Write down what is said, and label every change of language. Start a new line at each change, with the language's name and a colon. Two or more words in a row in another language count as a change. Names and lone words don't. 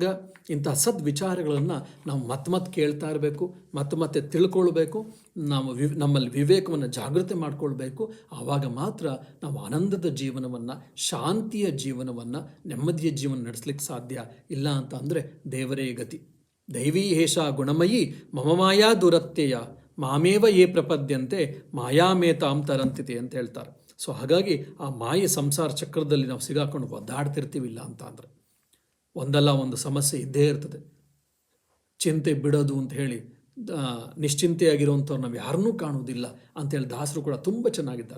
Kannada: ಇಂತಹ ಸದ್ವಿಚಾರಗಳನ್ನು ನಾವು ಮತ್ತೆ ಕೇಳ್ತಾ ಇರಬೇಕು, ಮತ್ತೆ ತಿಳ್ಕೊಳ್ಬೇಕು. ನಾವು ನಮ್ಮಲ್ಲಿ ವಿವೇಕವನ್ನು ಜಾಗೃತಿ ಮಾಡಿಕೊಳ್ಬೇಕು. ಆವಾಗ ಮಾತ್ರ ನಾವು ಆನಂದದ ಜೀವನವನ್ನು, ಶಾಂತಿಯ ಜೀವನವನ್ನು, ನೆಮ್ಮದಿಯ ಜೀವನ ನಡೆಸಲಿಕ್ಕೆ ಸಾಧ್ಯ. ಇಲ್ಲ ಅಂತ ಅಂದರೆ ದೇವರೇ ಗತಿ.
Sanskrit: ದೈವೀ ಹೇಷ ಗುಣಮಯಿ ಮಮ ಮಾಯಾ ದುರತ್ಯಯ ಮಾಮೇವ ಯೇ ಪ್ರಪದ್ಯಂತೆ ಮಾಯಾಮೇತಾಂ ತರಂತಿತೆ
Kannada: ಅಂತ ಹೇಳ್ತಾರೆ. ಸೊ ಹಾಗಾಗಿ ಆ ಮಾಯೆ ಸಂಸಾರ ಚಕ್ರದಲ್ಲಿ ನಾವು ಸಿಗಾಕೊಂಡು ಒದ್ದಾಡ್ತಿರ್ತೀವಿಲ್ಲ ಅಂತ ಅಂದರೆ ಒಂದಲ್ಲ ಒಂದು ಸಮಸ್ಯೆ ಇದ್ದೇ ಇರ್ತದೆ. ಚಿಂತೆ ಬಿಡೋದು ಅಂತ ಹೇಳಿ ನಿಶ್ಚಿಂತೆಯಾಗಿರುವಂಥವ್ರು ನಾವು ಯಾರನ್ನೂ ಕಾಣುವುದಿಲ್ಲ ಅಂತೇಳಿ ದಾಸರು ಕೂಡ ತುಂಬ ಚೆನ್ನಾಗಿದ್ದಾರೆ.